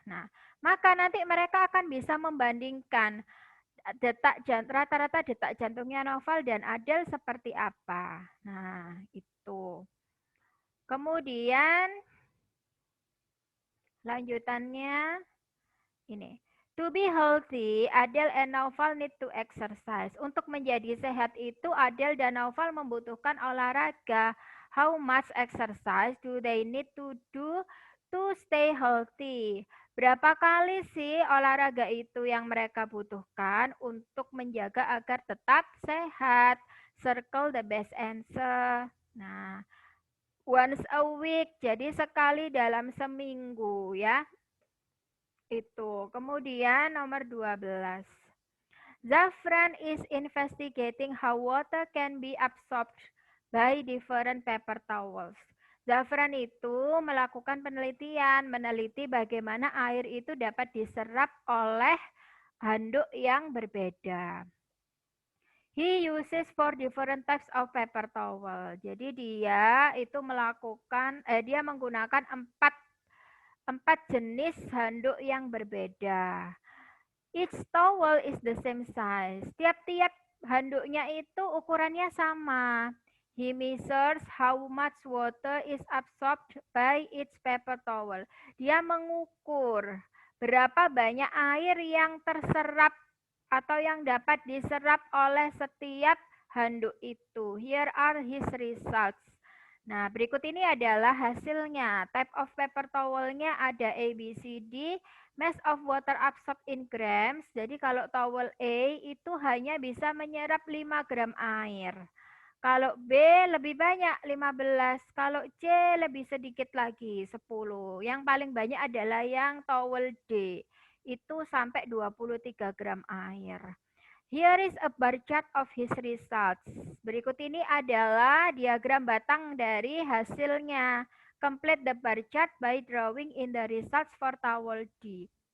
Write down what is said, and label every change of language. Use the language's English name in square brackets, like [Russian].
[Indonesian] Nah, maka nanti mereka akan bisa membandingkan rata-rata detak jantungnya Naufal dan Adele seperti apa. Nah, itu. Kemudian lanjutannya ini. [English] To be healthy, Adele and Naufal need to exercise. [Indonesian] Untuk menjadi sehat itu, Adele dan Naufal membutuhkan olahraga. [English] How much exercise do they need to do to stay healthy? [Indonesian] Berapa kali sih olahraga itu yang mereka butuhkan untuk menjaga agar tetap sehat? [English] Circle the best answer. [Indonesian] Nah, [English] once a week, [Indonesian] jadi sekali dalam seminggu ya. Itu. Kemudian nomor 12. [English] Zafran is investigating how water can be absorbed by different paper towels. [Indonesian] Zafran itu melakukan penelitian, meneliti bagaimana air itu dapat diserap oleh handuk yang berbeda. [English] He uses 4 different types of paper towel. [Indonesian] Jadi dia itu dia menggunakan 4 jenis handuk yang berbeda. [English] Each towel is the same size. [Indonesian] Tiap-tiap handuknya itu ukurannya sama. [English] He measures how much water is absorbed by each paper towel. [Indonesian] Dia mengukur berapa banyak air yang terserap atau yang dapat diserap oleh setiap handuk itu. [English] Here are his results. [Indonesian] Nah, berikut ini adalah hasilnya. [English] Type of paper towelnya [Indonesian] ada [English] A, B, C, D. Mass of water absorbed in grams. [Indonesian] Jadi kalau towel A itu hanya bisa menyerap 5 gram air. Kalau B lebih banyak 15. Kalau C lebih sedikit lagi 10. Yang paling banyak adalah yang towel D. Itu sampai 23 gram air. [English] Here is a bar chart of his results. [Indonesian] Berikut ini adalah diagram batang dari hasilnya. [English] Complete the bar chart by drawing in the results for towel D.